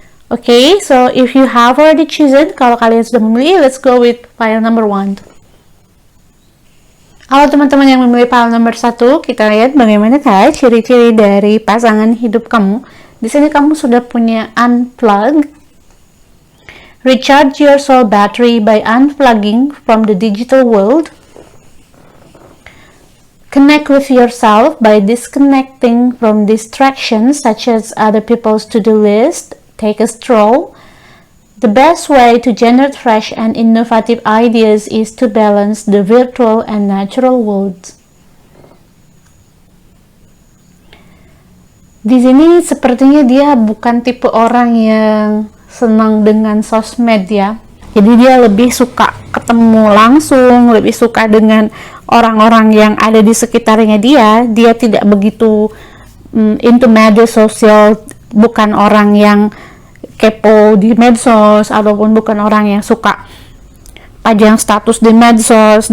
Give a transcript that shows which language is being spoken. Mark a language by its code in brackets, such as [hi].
[en] Okay, so if you have already chosen, [id] kalau kalian sudah memilih, [en] let's go with file number 1. [id] Halo teman-teman yang memilih file nomor 1, kita lihat bagaimana ciri-ciri dari pasangan hidup kamu. Di sini kamu sudah punya unplug. [en] Recharge your soul battery by unplugging from the digital world. Connect with yourself by disconnecting from distractions such as other people's to-do list. Take a stroll. The best way to generate fresh and innovative ideas is to balance the virtual and natural worlds. [id] Di sini sepertinya dia bukan tipe orang yang senang dengan sosmed ya. Jadi dia lebih suka ketemu langsung, lebih suka dengan orang-orang yang ada di sekitarnya dia. Dia tidak begitu into media sosial, bukan orang yang kepo di medsos, ataupun bukan orang yang suka pajang status di medsos.